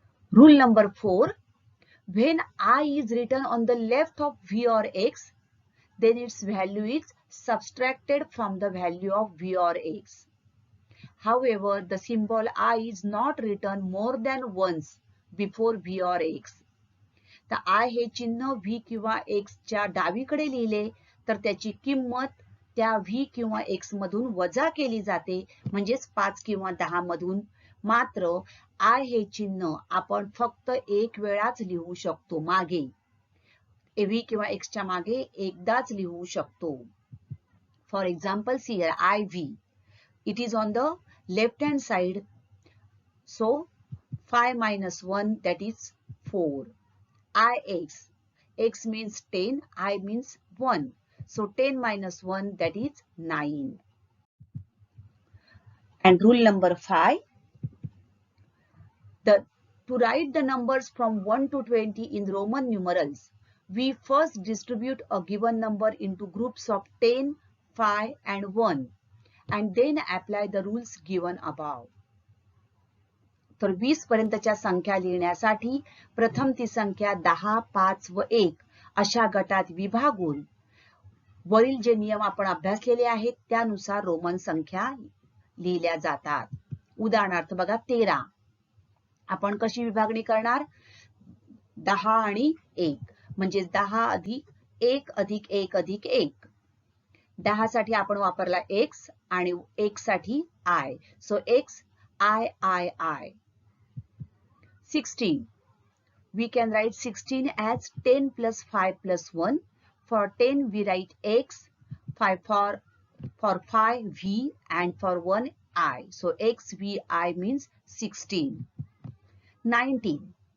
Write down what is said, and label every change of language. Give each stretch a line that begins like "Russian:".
English: Rule number 4, when I is written on the left of V or X, then its value is subtracted from the value of V or X. However, the symbol I is not written more than once before V or X.
Marathi: तर I हे चिन्ह V किंवा X च्या डावीकडे लिहिले तर त्याची किंमत त्या V किंवा X मधून वजा केली जाते, म्हणजेच 5 किंवा 10 मधून. मात्र I हे चिन्ह आपण फक्त एक वेळाच लिहू शकतो, मागे V किंवा X च्या मागे एकदाच लिहू शकतो.
English: For example, see here IV. It is on the left hand side. So 5 minus 1, that is 4. IX. X means 10, I means 1. So 10 minus 1, that is 9. And rule number 5. To write the numbers from 1 to 20 in Roman numerals, we first distribute a given number into groups of 10, 5 and 1. And then apply the rules given above.
Marathi: तर 20 पर्यंतच्या संख्या लिहिण्यासाठी प्रथम ती संख्या 10, 5 व 1 अशा गटात विभागून वरील जे नियम आपण अभ्यासलेले आहेत त्यानुसार रोमन संख्या लिहिल्या जातात. उदाहरणार्थ बघा, 13 आपण कशी विभागणी करणार? 10 आणि 1 म्हणजे 10 अधिक 1 अधिक 1 अधिक 1. 10 साठी आपण वापरला X आणि 1 साठी I.
English: So X I. 16. We can write 16 as 10 plus 5 plus 1. For 10 we write X, 5 for 5 V and for 1 I. So XVI means 16. 19.